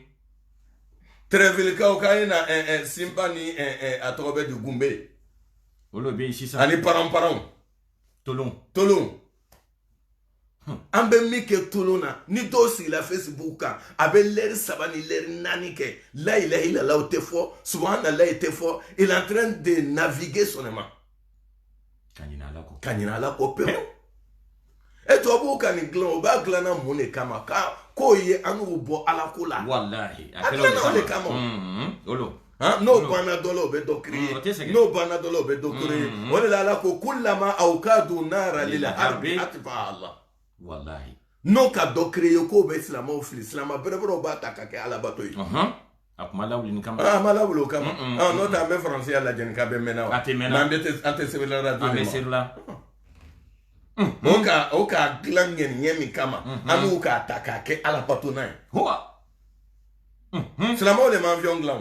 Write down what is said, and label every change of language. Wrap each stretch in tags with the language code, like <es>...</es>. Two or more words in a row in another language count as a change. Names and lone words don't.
<bm>Trèvilekaw k'a ye na simba ni a tɔgɔ bɛ di gunbe olu bɛ yen sisan ani paranparanw tolon an bɛ min kɛ tolon na ni dɔw sigila Facebook kan a bɛ lɛri 3 ni lɛri 4 kɛ la</bm> <ar>إله إلا الله</ar> <bm>o tɛ fɔ subhanallah tɛ fɔ</bm> <fr>il est en train de naviguer seulement</fr> <bm>ka ɲinɛ ala kɔ pewu tubabuw ka nin dilan o b'a dilanna mun de kama k'o ye an y'u bɔ ala ko la walahi a dilanna o de kama n'o banna dɔ la o bɛ dɔ créer n'o banna dɔ la o bɛ dɔ créer o de la ala ko</bm> <ar>كلما أوقدوا نارا للحرب أطفأها الله</ar> <bm>wallahi n'o ka dɔ créer k'o bɛ silamɛw fili silama bɛrɛbɛrɛw b'a ta ka kɛ alabato ye a kuma lawuli ni kama a ma lawuli o kama n'o tɛ an bɛ faransiya lajɛ nin k'a bɛ mɛnna wa a tɛ mɛnna an tɛ sɛbɛnna radio an bɛ serila o ka dilan ŋɛniɲɛ min kama an b'u k'a ta k'a kɛ alabato n'a ye Silamaw de ma avion dilan</bm>